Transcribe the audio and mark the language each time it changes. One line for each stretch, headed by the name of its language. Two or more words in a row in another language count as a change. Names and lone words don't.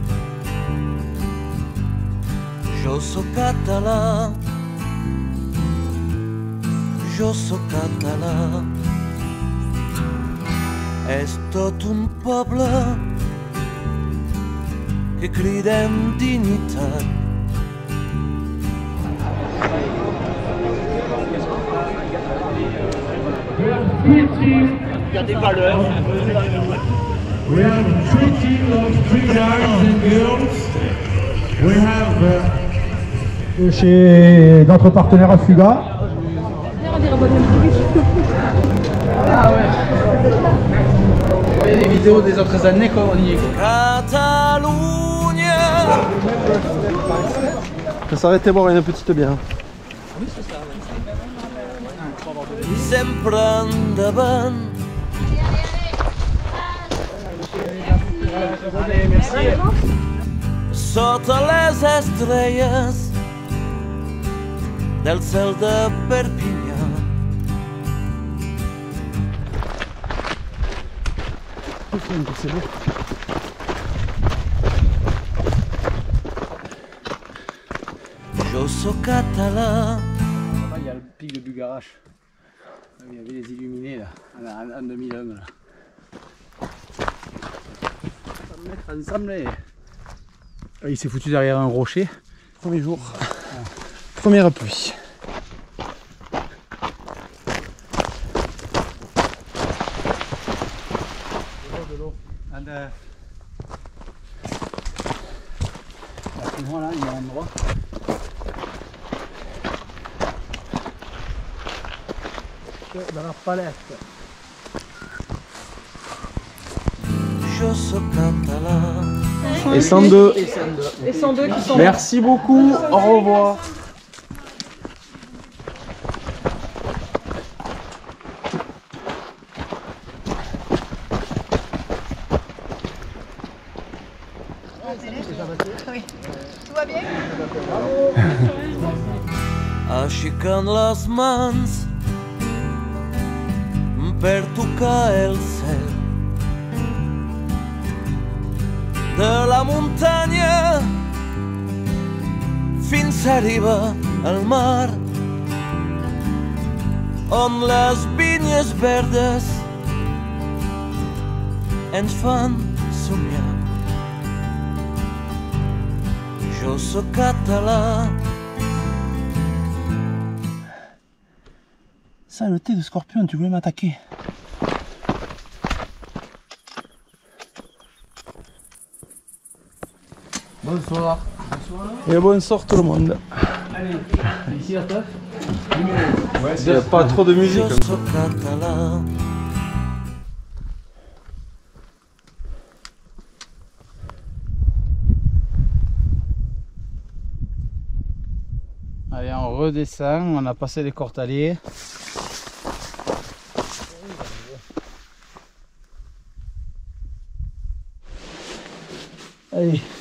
Catalan: Jo sóc català, jo sóc català. És tot un poble que crida amb dignitat.
English: We have 3 teams of 3 guys and girls. We have
French: chez notre partenaire Afuga. Ah ouais. Les vidéos des autres années quand on y est. Catalunya. Ça s'arrêtait boire une petite bière. Oui, c'est ça.
Catalan: I sempre endavant.
French: Allez, merci.
Catalan: Sota les estrelles del cel de Perpinyà.
French: C'est beau.
Catalan: Jo sóc català.
French: Là-bas, il y a le pic de Bugarache. Il y avait les illuminés là, en 2001 là. Ça va mettre ensemble et... Il s'est foutu derrière un rocher. Premier jour. Première pluie. De l'eau. Voilà, il y a un endroit. Dans la palette.
Catalan: Jo sóc català.
French: Et 102. Et 102 qui sont... Merci beaucoup. Au revoir. Oui. Tout va bien?
Catalan: Aixecant les mans per tocar el cel de la muntanya fins a arribar al mar, on les vinyes verdes ens fan somiar. Jo sóc català.
French: Ça, le thé de scorpion, tu voulais m'attaquer. Bonsoir. Et bonsoir tout le monde. Allez, ici la teuf. Il n'y a pas trop de musique.
Catalan: Jo sóc català.
French: Allez, on redescend, on a passé les Cortaliers. Allez.